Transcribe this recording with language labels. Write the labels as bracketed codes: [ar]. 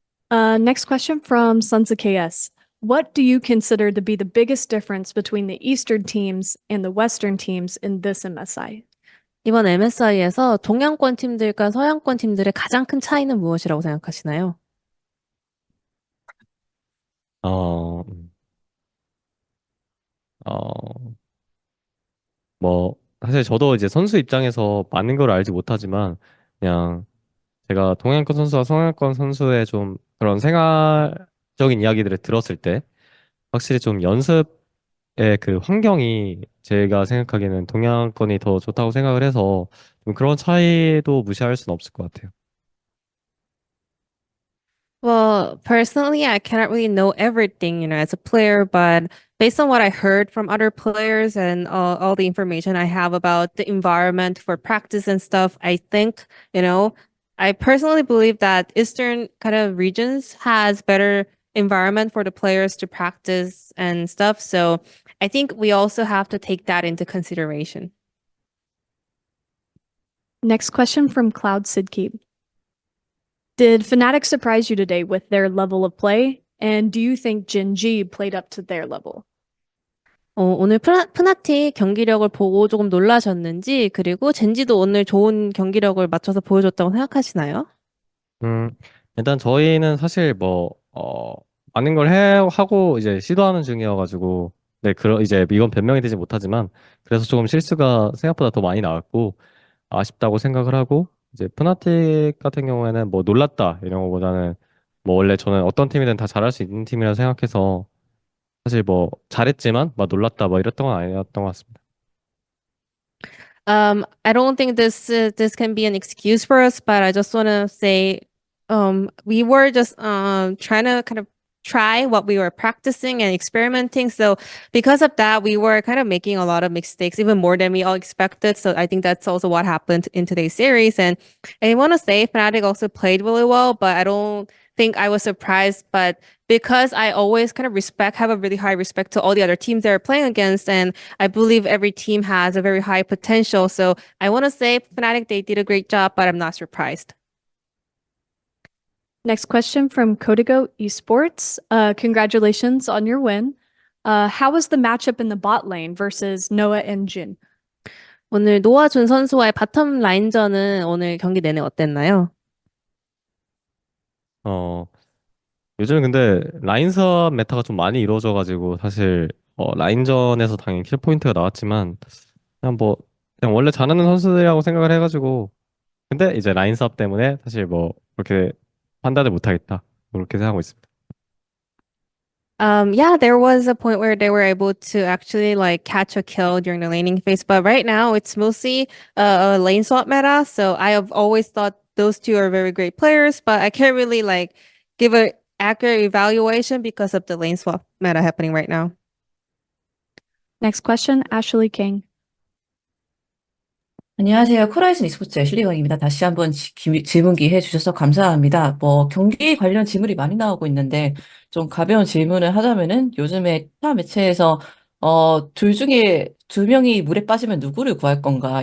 [en] Next question from Sons of KS. What do you consider to be the biggest difference between the Eastern teams and the Western teams in this MSI? [ko] 이번 MSI에서 동양권 팀들과 서양권 팀들의 가장 큰 차이는 무엇이라고 생각하시나요? 어, 음, 어, 뭐 사실 저도 이제 선수 입장에서 많은 걸 알지 못하지만 그냥 제가 동양권 선수와 서양권 선수의 좀 그런 생활적인 이야기들을 들었을 때 확실히 좀 연습의 그 환경이 제가 생각하기에는 동양권이 더 좋다고 생각을 해서 좀 그런 차이도 무시할 수는 없을 것 같아요. [en] Well, personally, I cannot really know everything, you know, as a player, but based on what I heard from other players and all the information I have about the environment for practice and stuff, I think, you know, I personally believe that Eastern kind of regions has better environment for the players to practice and stuff. So I think we also have to take that into consideration. Next question from Cloud Sidkeep. Did Fnatic surprise you today with their level of play? And do you think Gen G played up to their level? [ko] 오늘 프나틱 경기력을 보고 조금 놀라셨는지, 그리고 젠지도 오늘 좋은 경기력을 맞춰서 보여줬다고 생각하시나요? 음, 일단 저희는 사실 뭐 많은 걸 하고 이제 시도하는 중이어가지고 네, 이제 이건 변명이 되지 못하지만 그래서 조금 실수가 생각보다 더 많이 나왔고 아쉽다고 생각을 하고 이제 푸나틱 같은 경우에는 뭐 놀랐다 이런 거보다는 뭐 원래 저는 어떤 팀이든 다 잘할 수 있는 팀이라 생각해서 사실 뭐 잘했지만 막 놀랐다 뭐 이랬던 건 아니었던 것 같습니다. [en] I don't think this can be an excuse for us, but I just want to say, we were just trying to kind of try what we were practicing and experimenting. So because of that, we were kind of making a lot of mistakes, even more than we all expected. So I think that's also what happened in today's series. And I want to say Fnatic also played really well, but I don't think I was surprised. But because I always kind of have a really high respect to all the other teams they're playing against, and I believe every team has a very high potential. So I want to say Fnatic, they did a great job, but I'm not surprised. Next question from Codigo Esports. Congratulations on your win. How was the matchup in the bot lane versus Noah and Jin? [ko] 오늘 노아준 선수와의 바텀 라인전은 오늘 경기 내내 어땠나요? 요즘 근데 라인전 메타가 좀 많이 이루어져가지고 사실 라인전에서 당연히 킬 포인트가 나왔지만 그냥 뭐 그냥 원래 잘하는 선수들이라고 생각을 해가지고 근데 이제 라인 싸움 때문에 사실 뭐 그렇게 판단을 못하겠다 그렇게 생각하고 있습니다. [en] Yeah, there was a point where they were able to actually like catch a kill during the laning phase, but right now it's mostly a lane swap meta. So I have always thought those two are very great players, but I can't really like give a accurate evaluation because of the lane swap meta happening right now. Next question, Ashley King. [ko] 안녕하세요. 코라이즌 e스포츠의 실리강입니다. 다시 한번 질문 기회 주셔서 감사합니다. 뭐 경기 관련 질문이 많이 나오고 있는데 좀 가벼운 질문을 하자면은 요즘에 타 매체에서 둘 중에 두 명이 물에 빠지면 누구를 구할 건가?